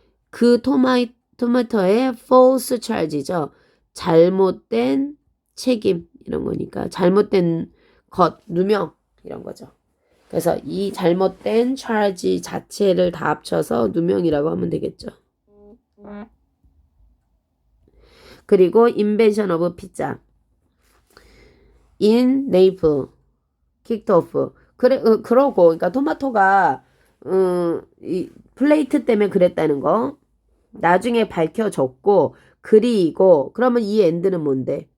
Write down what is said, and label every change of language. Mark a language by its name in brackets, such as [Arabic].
[Korean] 그 토마토의 [English] false charge [Korean] 죠. 잘못된 책임 이런 거니까 잘못된 것 누명 이런 거죠. 그래서 이 잘못된 charge 자체를 다 합쳐서 누명이라고 하면 되겠죠. [English] 그리고 invention of pizza in Naples kicked off. [Korean] 그러고 그러니까 토마토가 이 플레이트 때문에 그랬다는 거 나중에 밝혀졌고 그리고 그러면 이 end는 뭔데?